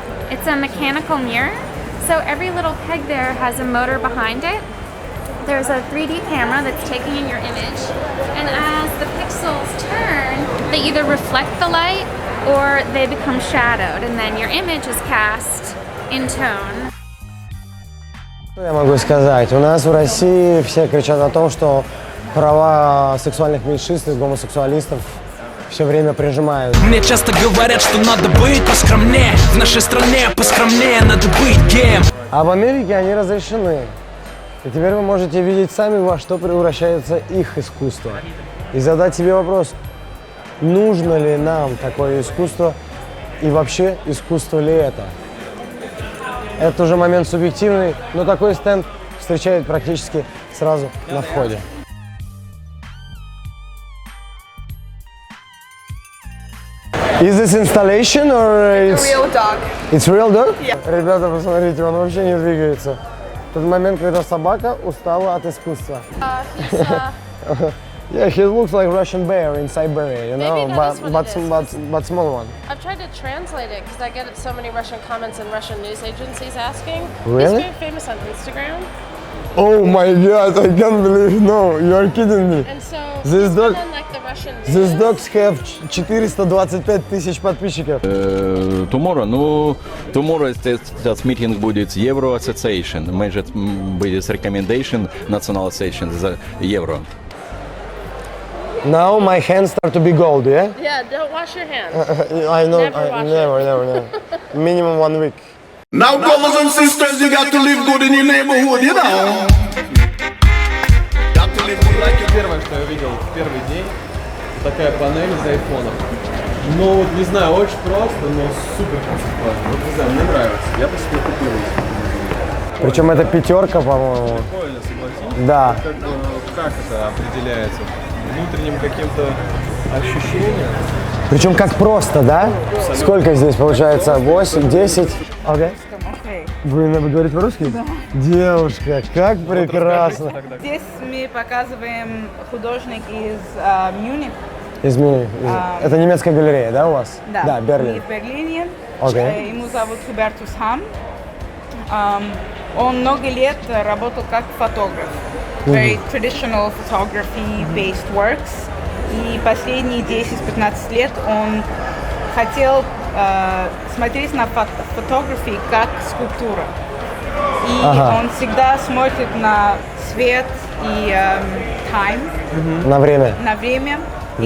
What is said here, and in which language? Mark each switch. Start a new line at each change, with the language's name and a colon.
English: It's a mechanical mirror, so every little peg there has a motor behind it. There's a 3D camera that's taking in your image, and as the pixels turn, they either reflect the light or they become shadowed, and then your image is cast in tone.
Russian: Что я могу сказать? У нас в России все кричат о том, что права сексуальных меньшинств и гомосексуалистов все время прижимают. Мне часто говорят, что надо быть поскромнее. В нашей стране поскромнее надо быть геем. А в Америке они разрешены. И теперь вы можете видеть сами, во что превращается их искусство. И задать себе вопрос, нужно ли нам такое искусство и вообще искусство ли это? Это уже момент субъективный, но такой стенд встречают практически сразу на входе.
English: Is this installation or it's Real dog. It's real dog? Yeah.
Russian: Ребята, посмотрите, он вообще не двигается. Тот момент, когда собака устала от искусства.
English: Yeah, he looks like Russian bear in Siberia, you know, Maybe that is what it is. but small one. I've tried to translate it because I get so many Russian comments and Russian news agencies asking. Really? He's very famous on Instagram. Oh my God, I can't believe, no, you are kidding me. And so This he's dog- been on like the Russian These news. dogs have
Russian: 425 тысяч подписчиков.
English: Tomorrow
Russian: этот
English: meeting
Russian: будет
English: Euro Association.
Russian: Может будет
English: recommendation National Association
Russian: за
English: Euro. Now my hands start to be gold, yeah? Yeah, don't wash your hands. I know, Never wash it. never. Minimum 1 week. Now, brothers and sisters, you got to live good in your neighborhood, you know. Got to live good like you.
Russian: Первое, что я видел в первый день, такая панель из айфонов. Ну вот не знаю, очень просто, но супер концептуально. Вот не знаю, мне нравится. Я бы себе купил их. Причем это 5, по-моему. Прикольно, согласитесь? Да. Как это определяется? Внутренним каким-то ощущением? Причем как просто, да? Сколько здесь получается? 8, 10? Окей. Вы говорите по-русски? Да. Девушка, как прекрасно. Здесь мы показываем художник из Мюнхена. Извини, это немецкая галерея, да, у вас? Да, Да, Берлин. мы в Берлине. Окей. Ему зовут Хубертус Хам. Он много лет работал как фотограф.
English: Very traditional photography-based works.
Russian: И последние 10-15 лет он хотел смотреть на фотографии как скульптура. И он всегда смотрит на свет и
English: time.
Russian: На время. На время. И